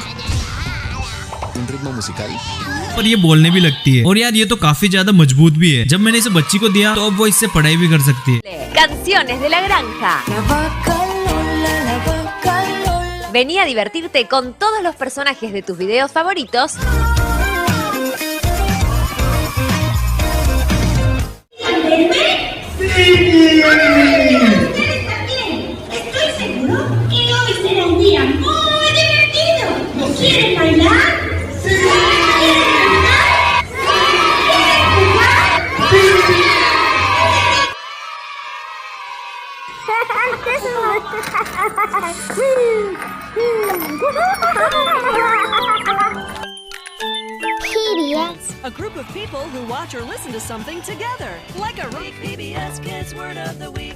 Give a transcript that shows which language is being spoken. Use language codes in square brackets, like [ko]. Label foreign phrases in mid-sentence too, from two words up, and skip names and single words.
[es] ¿Un ritmo musical? [hi] और ये बोलने भी लगती है और यार ये तो काफी ज्यादा मजबूत भी है। जब मैंने इसे बच्ची को दिया तो अब वो इससे पढ़ाई भी कर सकती है। [es] Canciones de la granja. Vení a divertirte con todos los personajes de tus videos favoritos. ¡Sí! Estoy seguro que hoy será un día muy divertido. ¿No quieren bailar? ¡Sí! ¿Quieren cantar? ¡Sí! ¿Quieren jugar? ¡Sí! PBS. [en] A group of people who watch or listen to something together. Like a week PBS Kids Word of the Week.